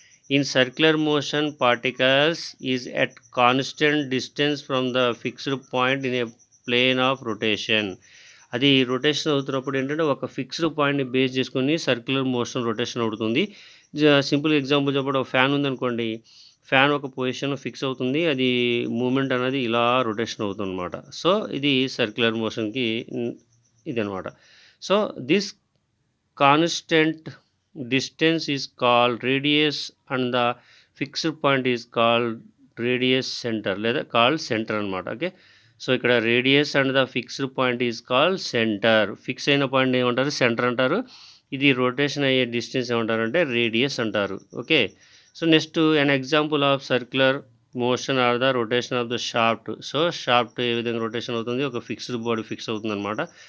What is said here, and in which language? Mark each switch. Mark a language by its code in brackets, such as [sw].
[en] In circular motion, particles is at constant distance from the fixed point in a plane of rotation. [te] అది rotation అవుతున్నప్పుడు ఏంటంటే ఒక fixed పాయింట్ని base చేసుకొని circular motion rotation అవుతుంది. Simple example చెప్పడం, fan ఉందనుకోండి, ఫ్యాన్ ఒక పొజిషన్ ఫిక్స్ అవుతుంది, అది మూమెంట్ అనేది ఇలా రొటేషన్ అవుతుంది అనమాట. సో ఇది సర్క్యులర్ మోషన్కి ఇది అనమాట. [en] So this constant distance is called radius and the fixed point is called radius center లేదా called center అనమాట. Okay, so ఇక్కడ radius and the fixed point is called centre. [te] Fix అయిన point ఏమంటారు? Centre అంటారు. ఇది rotation అయ్యే distance ఏమంటారంటే radius అంటారు. Okay, [en] So next an example of circular motion are the rotation of the shaft. [te] So shaft ఏ విధంగా rotation అవుతుంది, ఒక ఫిక్స్డ్ బాడీ ఫిక్స్ అవుతుంది అనమాట.